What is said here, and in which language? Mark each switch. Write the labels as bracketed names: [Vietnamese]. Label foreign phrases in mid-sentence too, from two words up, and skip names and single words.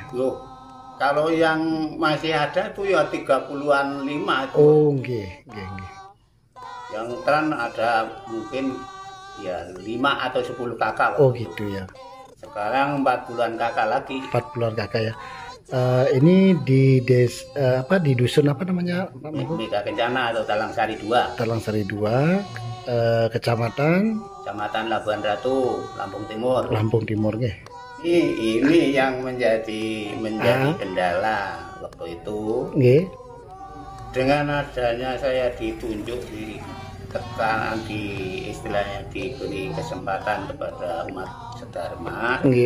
[Indonesian] Loh, kalau yang masih ada tuh ya 30-an 5 itu. Oh, nggih. Yang tren ada mungkin ya 5 atau 10 kakak. Oh gitu ya. Sekarang 40-an kakak lagi. 40-an kakak ya. Ini di di dusun apa namanya Pak Mangku? Mega Kencana atau Talangsari 2. Talangsari 2, Kecamatan Labuan Ratu, Lampung Timur. Lampung Timur nggih. Ini yang menjadi kendala waktu itu. Nggih. Dengan adanya saya ditunjuk di tekanan istilahnya diberi kesempatan kepada umat sedharma. Nggih.